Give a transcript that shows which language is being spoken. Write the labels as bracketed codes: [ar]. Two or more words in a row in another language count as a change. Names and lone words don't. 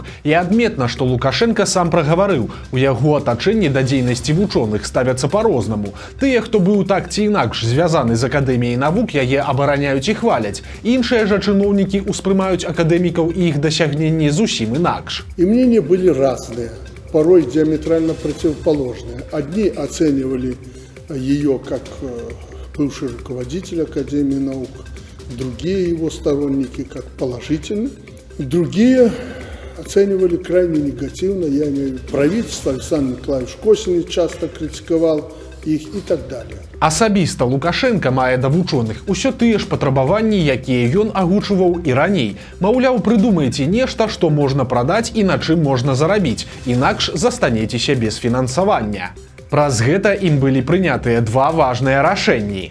[be] І адметна, што Лукашенка сам прагаварыў, у яго атачэнні да дзейнасці вучоных ставяцца па-рознаму. Тыя, хто быў так ці інакш звязаны з Акадэміяй навук, яе абараняюць і хваляць. Іншыя жа чыноўнікі ўспрымаюць акадэмікаў і іх дасягненні зусім инакш. [ru] И мнения были разные, порой диаметрально противоположные. Одни оценивали ее как бывший руководитель Академии наук, другие его сторонники как положительный, другие оценивали крайне негативно, я имею в виду правительство, Александр Николаевич Косин часто критиковал их и так далее. [be] Асабіста Лукашенка мае да вучоных усё тыя ж патрабаванні, якія ён агучваў і раней. Маўляў, прыдумайце нешта, што можна прадаць і на чым можна зарабіць, інакш застанецеся без фінансавання. Праз гэта ім былі прынятыя два важныя рашэнні.